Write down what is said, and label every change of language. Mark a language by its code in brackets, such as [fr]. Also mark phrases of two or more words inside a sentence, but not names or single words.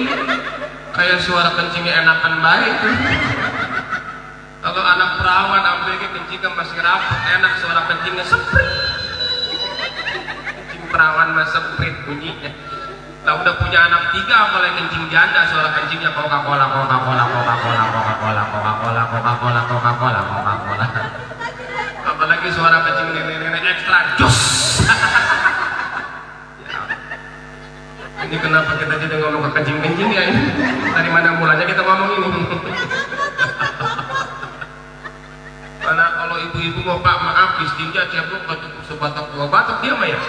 [id] Kayak suara kencingnya enakan baik. Kalau anak perawan sampai kencing kan masih rapat, enak suara kencingnya seprit. Kencing perawan mah seprit bunyinya. Lah udah punya anak 3 apalagi kencing janda suara kencingnya Coca-Cola, Coca-Cola, Coca-Cola, Coca-Cola, Coca-Cola, Coca-Cola, Coca-Cola, Coca-Cola. Apalagi suara kencing nenek-nenek ekstra jus. Ini kenapa kita jadi ngomong ke kencing-kencing ya ini? Dari mana mulanya kita ngomong ini? Karena kalau ibu-ibu mau Pak maaf istrinya siapa nggak cukup sebatok 2 batok dia mah ya.